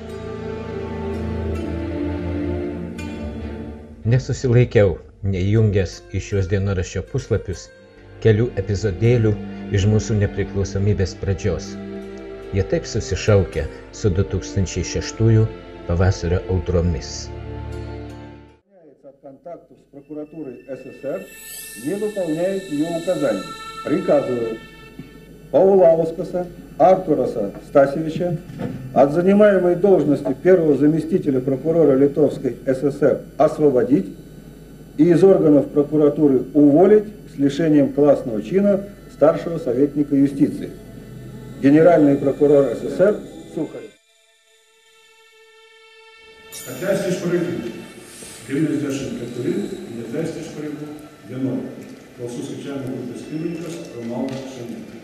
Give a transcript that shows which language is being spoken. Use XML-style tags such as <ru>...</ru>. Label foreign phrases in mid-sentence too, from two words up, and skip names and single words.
<lt>Nesusilaikiau, neįjungęs į šios dienoraščio puslapius kelių epizodėlių iš mūsų nepriklausomybės pradžios. Jie taip susišaukia su 2006 pavasario audromis.</lt> <ru>От контактов с прокуратурой СССР не выполняет ее указаний. Приказываю Паулаускаса Артураса Стасевича от занимаемой должности первого заместителя прокурора Литовской ССР освободить и из органов прокуратуры уволить с лишением классного чина старшего советника юстиции. Генеральный прокурор СССР Сухарев.</ru> <lt>Atleisti iš pareigų. Vilnius 10-4, neatleisti iš pareigų 11. Balsų skaičiavimo grupės pirmininkas Romualdas Šemeta.</lt>